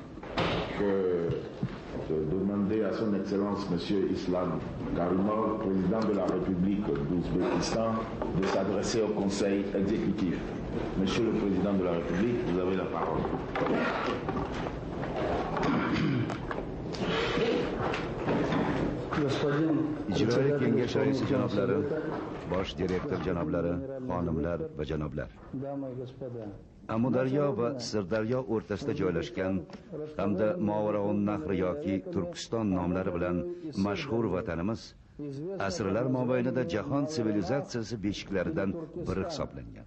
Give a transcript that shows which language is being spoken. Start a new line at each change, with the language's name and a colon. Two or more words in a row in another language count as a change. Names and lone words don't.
French: de demander à son Excellence Monsieur Islam Karimov, président de la République d'Ouzbékistan, de s'adresser au Conseil exécutif. Monsieur le Président de la République, vous avez la parole.
Uzbek: Ijroiya kengashi raisi janoblari, bosh direktor janoblari, xonimlar va janoblar. Amudaryo va Sirdaryo o'rtasida joylashgan hamda Movarounnahr yoki Turkiston nomlari bilan mashhur vatanimiz asrlar mobaynida jahon sivilizatsiyasi beshiklaridan biri hisoblangan.